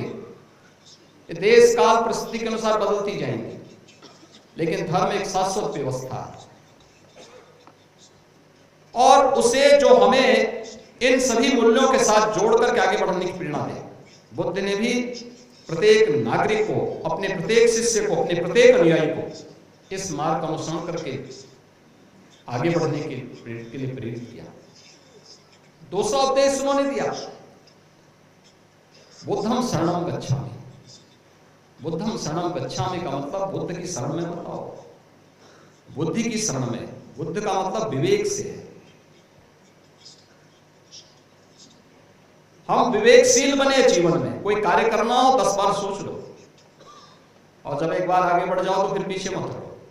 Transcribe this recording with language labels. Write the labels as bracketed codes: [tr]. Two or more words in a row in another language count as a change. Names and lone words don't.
[hi] ये देश, काल, परिस्थिति के अनुसार बदलती जाएंगी, लेकिन धर्म एक शाश्वत व्यवस्था है, और उसे जो हमें इन सभी मूल्यों के साथ जोड़ करके आगे बढ़ने की प्रेरणा दे। बुद्ध ने भी प्रत्येक नागरिक को, अपने प्रत्येक शिष्य को, अपने प्रत्येक अनुयायी को इस मार्ग का अनुसरण करके आगे बढ़ने के लिए प्रेरित किया। दूसरा उपदेश उन्होंने दिया, [pi] बुद्धं शरणं गच्छामि। बुद्धं शरणं गच्छामि [hi] का मतलब बुद्ध की शरण में बताओ, बुद्धि की शरण में। बुद्ध का मतलब विवेक से है। हम विवेकशील बने जीवन में। कोई कार्य करना हो 10 बार सोच लो, और जब एक बार आगे बढ़ जाओ तो फिर पीछे मत रहो।